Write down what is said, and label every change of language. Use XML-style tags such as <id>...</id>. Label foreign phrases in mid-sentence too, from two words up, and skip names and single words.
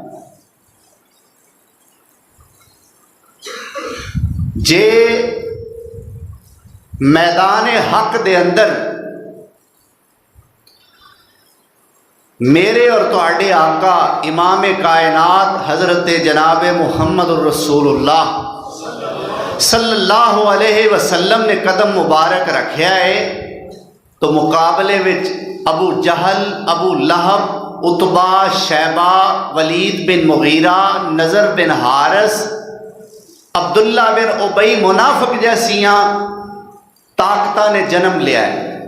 <pa>ਜੇ ਮੈਦਾਨ ਹੱਕ ਦੇ ਅੰਦਰ ਮੇਰੇ ਔਰ ਤੁਹਾਡੇ ਆਕਾ ਇਮਾਮ ਕਾਇਨਾਤ ਹਜ਼ਰਤ ਜਨਾਬ ਮੁਹੰਮਦ ਰਸੂਲੁੱਲਾਹ</pa> <ar>صلى الله عليه وسلم</ar> <pa>ਨੇ ਕਦਮ ਮੁਬਾਰਕ ਰੱਖਾ ਹੈ ਤੋ ਮੁਕਾਬਲੇ ਵਿਚ ਅਬੂ ਜਹਲ, ਅਬੂ ਲਹਬ, ਉਤਬਾ, ਸ਼ੈਬਾ, ਵਲੀਦ ਬਿਨ ਮੁਗ਼ੀਰਾ, ਨਜ਼ਰ ਬਿਨ ਹਾਰਿਸ, ਅਬਦੁੱਲਾ ਬਿਨ ਉਬਈ ਮੁਨਾਫ਼ਿਕ ਜੈਸੀਆਂ ਤਾਕਤਾਂ ਨੇ ਜਨਮ ਲਿਆ ਹੈ</pa>